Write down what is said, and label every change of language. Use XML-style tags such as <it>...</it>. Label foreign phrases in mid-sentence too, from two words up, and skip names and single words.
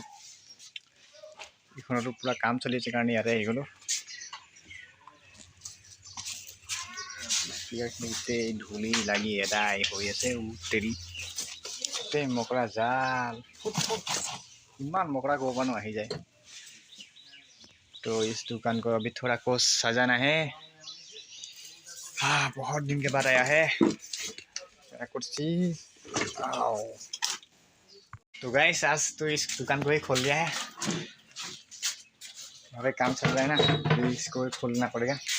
<as>এইখনতো পূৰা কাম চলি আছে কাৰণে ইয়াতে আহি গ'লোঁ। গোটেই ধূলি লাগি এদাই হৈ আছে, তেৰি গোটেই মকৰা জাল, ইমান মকৰা ক'ব পৰা আহি যায়।</as> <hi>तो इस दुकान को अभी थोड़ा कुछ सजाना है। हाँ, बहुत दिन के बाद आया है कुर्सी। तो गाइस आज तो इस दुकान को ही खोल दिया है, अभी काम चल रहा है ना, तो इसको ही खोलना पड़ेगा।</hi>